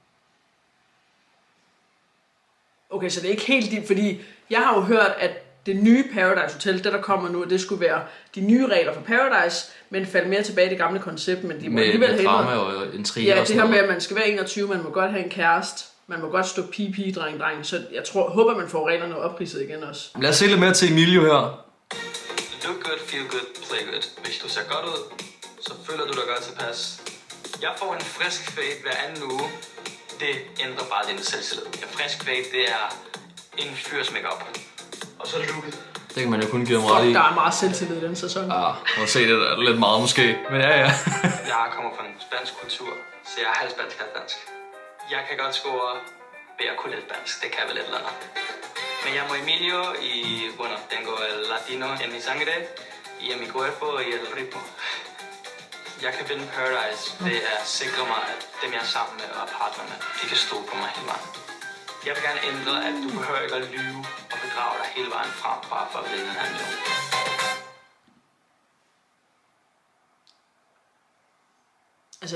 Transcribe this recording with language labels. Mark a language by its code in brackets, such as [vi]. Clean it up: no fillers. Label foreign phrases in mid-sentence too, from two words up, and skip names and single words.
[da] Okay, så det er ikke helt dit, fordi jeg har jo hørt, at det nye Paradise Hotel, det der kommer nu, det skulle være de nye regler for Paradise, men falde mere tilbage i det gamle koncept, men de må alligevel med drama og intriger. Ja, og det her med, at man skal være 21, man må godt have en kæreste, man må godt stå pige, dreng, så jeg håber, man får reglerne opridset igen også. Lad os se lidt mere til Emilio her. [en] Look good, feel good, play good. [da] Hvis du ser godt ud, så føler du dig godt tilpas. Jeg får en frisk fade hver anden uge. Det ændrer bare din selvtillid. En frisk fade, det er en fyrs makeup. Og så looket. Det kan man jo kun give ham ret i. Der er meget selvtillid i den sæson. Ja, må se det der lidt meget måske. Men ja. Jeg kommer fra en spansk kultur, så jeg er halv spansk, halv dansk. Jeg kan godt score ved at kunne lidt dansk. Det kan vel et eller andet. [es] Me llamo Emilio y bueno, tengo el latino en mi sangre y en mi cuerpo y el ritmo. [da] Jeg kan vinde Paradise ved at sikre mig, at dem jeg er sammen med og partnerne, de kan stole på mig hele vejen. Jeg vil gerne ændre, at du behøver ikke at lyve og bedrage dig hele vejen frem, bare for at vinde den her million. Altså,